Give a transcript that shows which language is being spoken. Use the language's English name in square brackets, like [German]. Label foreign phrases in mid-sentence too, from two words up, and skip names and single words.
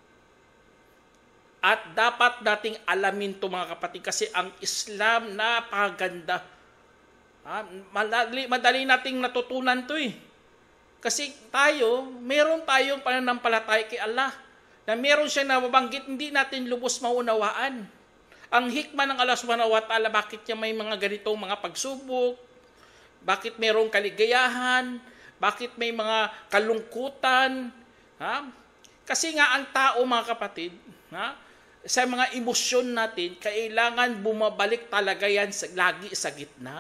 [Filipino] At dapat nating alamin ito, mga kapatid, kasi ang Islam napakaganda. Madali nating natutunan ito eh. Kasi meron tayong pananampalataya kay Allah na meron siyang nababanggit, hindi natin lubos maunawaan. Ang hikmah ng Allah [Arabic] subhanahu wa ta'ala, [Filipino] bakit niya may mga ganitong mga pagsubok, bakit merong kaligayahan, bakit may mga kalungkutan. Kasi nga ang tao, mga kapatid, sa mga emosyon natin, kailangan bumabalik talaga yan lagi sa gitna.